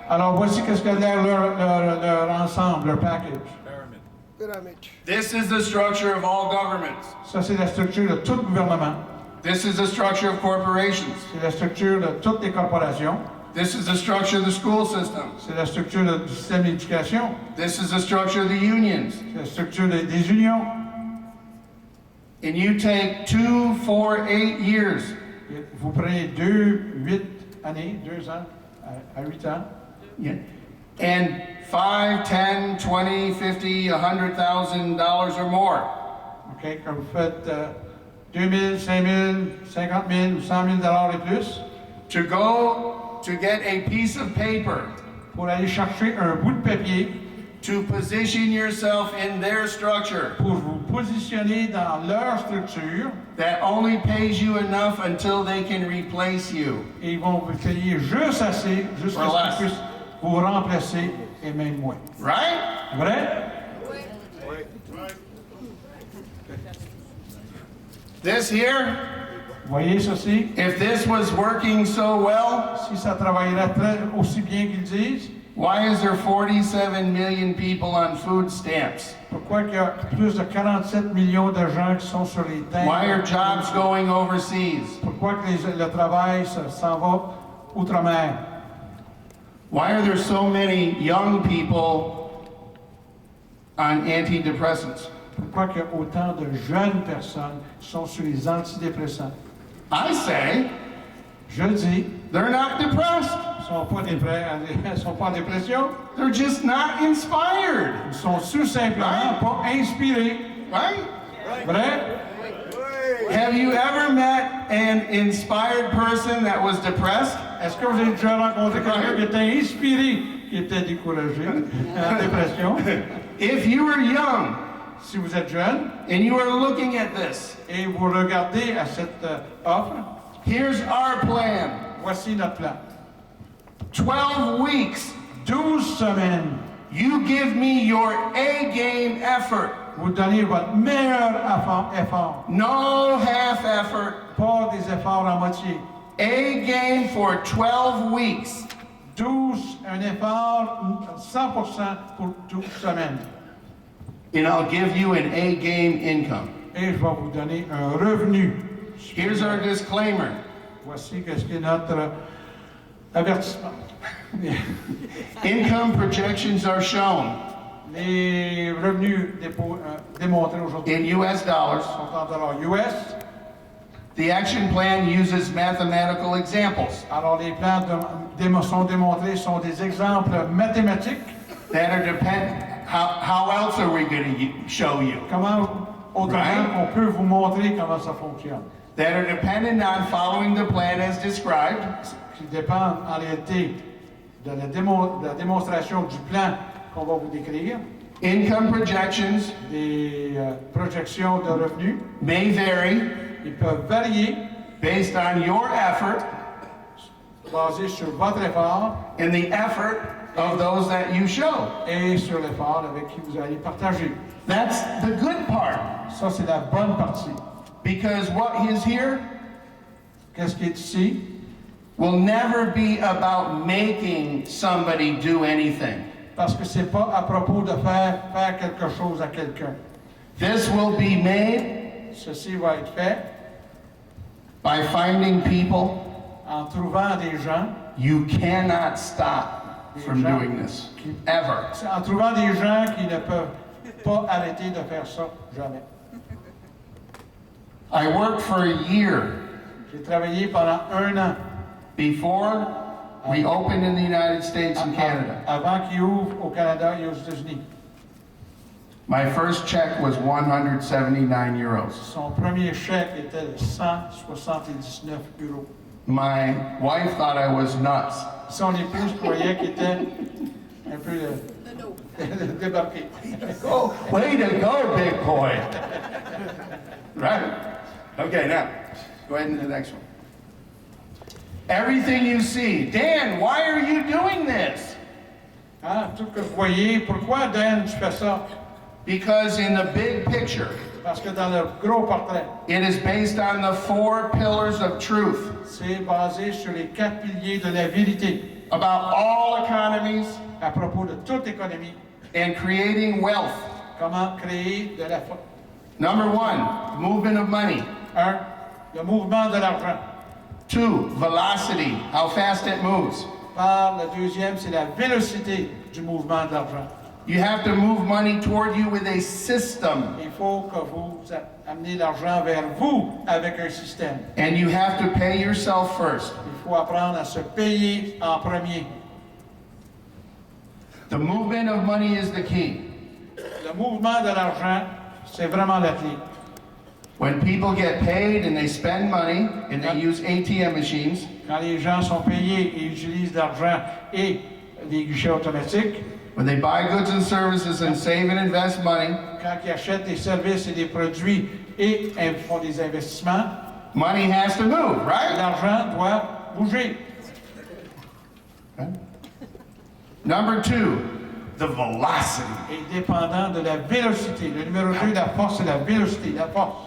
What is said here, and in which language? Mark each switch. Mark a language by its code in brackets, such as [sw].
[fr] Alors voici qu'est-ce que leur ensemble, leur package. [en] This is the structure of all governments. [fr] Ça, c'est la structure de tout gouvernement. [en] This is the structure of corporations. [fr] C'est la structure de toutes les corporations. [en] This is the structure of the school system. [fr] C'est la structure du système d'éducation. [en] This is the structure of the unions. [fr] C'est la structure des unions. [en] And you take 2, 4, 8 years. [fr] Et vous prenez 8 années, 2 ans, à 8 ans. [en] Yeah. And 5, 10, 20, 50, $100,000 or more. OK? [fr] Quand vous faites 2 000, 5 000, 50 000 ou 100 000 $ et plus, [en] To go to get a piece of paper, [fr] pour aller chercher un bout de papier, [en] to position yourself in their structure [fr] pour vous positionner dans leur structure, [en] that only pays you enough until they can replace you. [fr] et ils vont vous payer juste assez, jusqu'à ce [en] Relax. [fr] qu'ils puissent vous remplacer, et même moins. [en] Right? [fr] Vrai? [en] This here, [fr] Voyez ceci? [en] if this was working so well, [fr] Si ça travaillerait aussi bien qu'ils disent, [en] why is there 47 million people on food stamps? [fr] pourquoi il y a plus de 47 millions de gens qui sont sur les terres? [en] Why are jobs going overseas? [fr] Pourquoi que le travail s'en va outre-mer? [en] Why are there so many young people on antidepressants? [fr] Pourquoi qu'il y a autant de jeunes personnes qui sont sur les antidépressants? [en] I say [fr] Je le dis, [en] they're not depressed. [fr] ils ne sont pas en dépression, [en] They're just not inspired. [fr] ils sont tout simplement pas inspirés. [en] Right? [fr] Vrai? [en] Have you ever met an inspired person that was depressed? [fr] Est-ce que vous avez déjà rencontré quelqu'un qui était inspiré, qui était découragé, en dépression? [en] If you were young [fr] Si vous êtes jeune [en] and you are looking at this, [fr] et vous regardez à cette offre, [en] here's our plan. [fr] voici notre plan. [en] 12 weeks. [fr] 12 semaines, [en] You give me your A-game effort. [fr] vous donnez votre meilleur effort, [en] No half effort. [fr] pas des efforts à moitié. [en] A-game for 12 weeks. [fr] 12, un effort 100% pour 12 semaines. [en] And I'll give you an A-game income. [fr] Et je vais vous donner un revenu. [en] Here's our disclaimer. [fr] Voici ce qui est notre avertissement. [en] Income projections are shown [fr] Les revenus démontrés aujourd'hui [en] in US dollars. [fr] sont en dollars US. [en] The action plan uses mathematical examples [fr] Alors les plans sont démontrés sont des exemples mathématiques. [en] that are depend. How else are we going to show you? [fr] Comment autrement [en] Right. [fr] on peut vous montrer comment ça fonctionne. [en] That are dependent on following the plan as described. [fr] Qui dépendent en réalité de la démonstration du plan qu'on va vous décrire. [en] Income projections [fr] Des projections de revenus, [en] may vary [fr] ils peuvent varier [en] based on your effort [fr] basés sur votre effort [en] and the effort of those that you show. [fr] et sur l'effort avec qui vous allez partager. [en] That's the good part. [fr] Ça, c'est la bonne partie. [en] Because what is here [fr] Qu'est-ce qui est ici? [en] will never be about making somebody do anything. [fr] Parce que c'est pas à propos de faire quelque chose à quelqu'un. [en] This will be made [fr] Ceci va être fait [en] by finding people [fr] en trouvant des gens, [en] you cannot stop from doing this. Ever. [fr] en trouvant des gens qui ne peuvent pas arrêter de faire ça jamais. [en] I worked for a year [fr] J'ai travaillé pendant 1 an [en] before we opened in the United States and Canada. [fr] avant qu'il ouvre au Canada et aux États-Unis. [en] My first check was 179 euros. [fr] Son premier chèque était de 179 €. [en] My wife thought I was nuts. [fr] Son épouse croyait qu'il était un peu débarqué. [en] Oh, way to go, big boy. Right? Okay, now, go ahead to the next one. Everything you see. Dan, why are you doing this? [fr] Hein? Tout ce que vous voyez, pourquoi, Dan, tu fais ça? [en] Because in the big picture, [fr] Parce que dans le gros portrait, [en] it is based on the 4 pillars of truth [fr] c'est basé sur les 4 piliers de la vérité [en] about all economies [fr] à propos de toute économie. [en] and creating wealth. [fr] Comment créer de la force. [en] Number 1, movement of money. [fr] 1. Le mouvement de l'argent. [en] 2, velocity, how fast it moves. [fr] Par le deuxième, c'est la vélocité du mouvement de l'argent. [en] You have to move money toward you with a system, [fr] Il faut que vous amenez l'argent vers vous avec un système. [en] and you have to pay yourself first. [fr] Il faut apprendre à se payer en premier. [en] The movement of money is the key. [fr] Le mouvement de l'argent, c'est vraiment la clé. [en] When people get paid and they spend money and they use ATM machines, [fr] Quand les gens sont payés et utilisent l'argent et les guichets automatiques, [en] when they buy goods and services and save and invest money, [fr] quand ils achètent des services et des produits et font des investissements, [en] money has to move, right? [fr] l'argent doit bouger. [en] Number 2, the velocity. [fr] Et dépendant de la vélocité. Le numéro 2, la force, c'est la vélocité, la force.